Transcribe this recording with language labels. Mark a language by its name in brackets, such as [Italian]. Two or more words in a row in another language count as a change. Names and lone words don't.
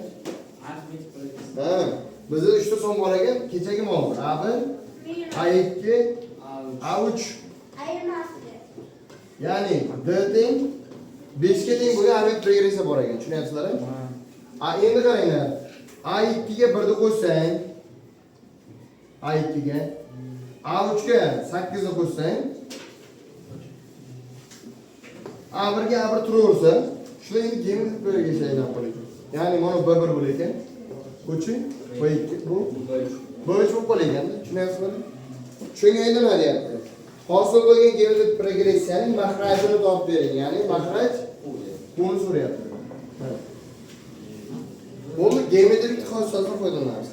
[Uzbek] Arifmetik progressiya. Bizda 3 ta son bor ekan, kechagi mol. A1, A2, A3. Ayirmasi. Ya'ni D teng 5 ga teng bo'lgan arifmetik progressiya bor ekan. Tushunyapsizlarmi? Endi qaranglar. A2 ga 1 ni qo'shsang, A2 ga A3 ga 8 ni qo'shsang, A1 ga A1 turaversa, shuni endi geometrik progressiya aylanib qoladi. Ya'ni mana B1 bo'lar ekan. Uchi, B2 bu B3 bo'lib qolganda, tushunyapsizlarmi? Shunga endi nima deyapti? Hosil bo'lgan geometrik progressiyaning mahrajini topib bering. Ya'ni mahraj buni so'rayapti. Bo'ldi, geometrik xossasini foydalanamiz.